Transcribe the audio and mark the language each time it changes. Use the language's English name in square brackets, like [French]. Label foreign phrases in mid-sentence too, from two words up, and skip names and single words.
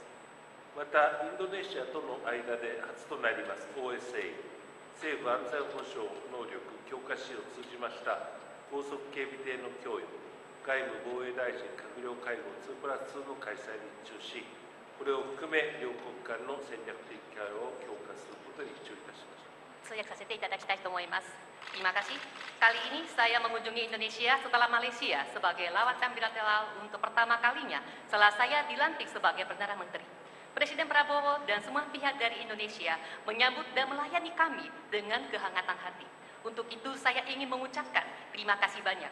[Japanese] また、インドネシアとの間で初となります OSA、政府安全保障能力強化支援を通じました高速警備艇の供与、外務防衛大臣閣僚会合 2+2 の開催に一致し、これを含め両国間の戦略的対話を強化することに一致をいたしました。通訳させていただきたいと思います。 [Indonesian] Terima kasih. Kali ini saya mengunjungi Indonesia setelah Malaysia sebagai lawatan bilateral untuk pertama kalinya setelah saya dilantik sebagai Perdana Menteri. Presiden Prabowo dan semua pihak dari Indonesia menyambut dan melayani kami dengan kehangatan hati. Untuk itu saya ingin mengucapkan terima kasih banyak.